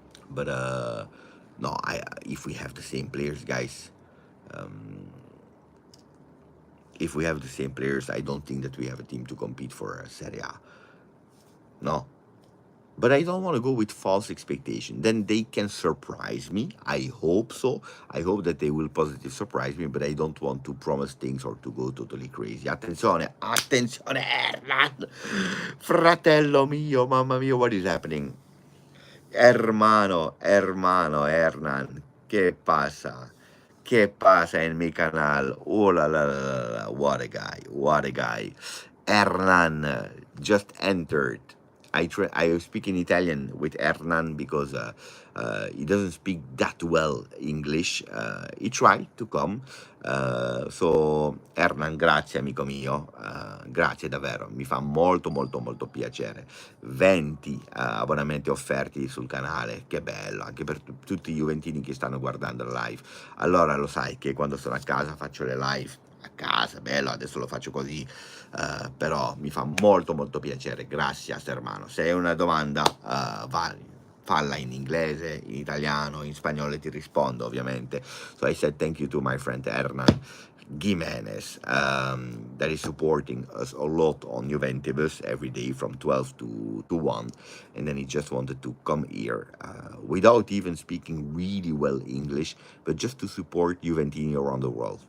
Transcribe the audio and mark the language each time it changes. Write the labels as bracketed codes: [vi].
[en] But no, I if we have the same players, guys, if we have the same players, I don't think that we have a team to compete for Serie A. No, but I don't want to go with false expectation. Then they can surprise me. I hope so. I hope that they will positive surprise me, but I don't want to promise things or to go totally crazy. [it] Attenzione, attenzione, Hernan! Fratello mio, mamma mia, [en] what is happening? [es] Hermano, hermano, Hernan, ¿qué pasa? ¿Qué pasa en mi canal? [en] Oh la, what a guy, what a guy. Hernan just entered. I speak in Italian with Hernan because he doesn't speak that well English. He tried to come. [it] So Hernan, grazie amico mio, grazie davvero, mi fa molto molto molto piacere. 20 abbonamenti offerti sul canale, che bello, anche per tutti i Juventini che stanno guardando la live. Allora lo sai che quando sono a casa faccio le live a casa, bello, adesso lo faccio così, però mi fa molto molto piacere. Grazie hermano. Se hai una domanda falla in inglese, in italiano, in spagnolo, ti rispondo ovviamente. [en] So I said thank you to my friend Hernan Gimenez, that is supporting us a lot on Juventus every day from 12 to 1, and then he just wanted to come here without even speaking really well English, but just to support Juventini around the world.